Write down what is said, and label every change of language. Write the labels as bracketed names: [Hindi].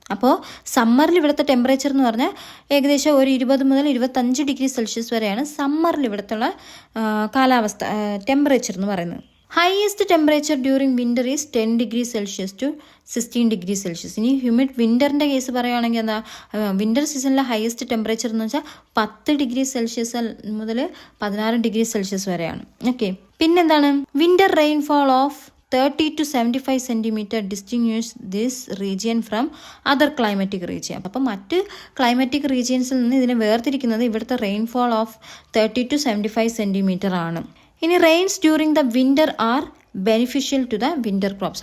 [Malayalam] അപ്പോൾ സമ്മറിൽ ഇവിടുത്തെ ടെമ്പറേച്ചർ എന്ന് പറഞ്ഞാൽ ഏകദേശം ഒരു 20 മുതൽ 25 ഡിഗ്രി സെൽഷ്യസ് വരെയാണ് സമ്മറിൽ ഇവിടുത്തെ കാലാവസ്ഥ ടെമ്പറേച്ചർ എന്ന് പറയുന്നത്. [English] Highest temperature during winter is 10 degrees Celsius to 16 degrees Celsius. [Malayalam] ഇനി ഹ്യൂമിഡ് വിൻ്ററിൻ്റെ കേസ് പറയുകയാണെങ്കിൽ എന്താ, വിൻ്റർ സീസണിലെ ഹയസ്റ്റ് ടെമ്പറേച്ചർ എന്ന് വെച്ചാൽ 10 ഡിഗ്രി സെൽഷ്യസ് മുതൽ 16 ഡിഗ്രി സെൽഷ്യസ് വരെയാണ്. ഓക്കെ, പിന്നെന്താണ്, [English] Winter rainfall of 30 to 75 centimeter distinguish this region from other climatic region. [Malayalam] അപ്പം മറ്റ് ക്ലൈമാറ്റിക് റീജിയൻസിൽ നിന്ന് ഇതിനെ വേർതിരിക്കുന്നത് ഇവിടുത്തെ റെയിൻഫോൾ ഓഫ് [English] 30 to 75 centimeter [Malayalam] ആണ്. [English] ഇനി rains during the winter are beneficial to the winter crops.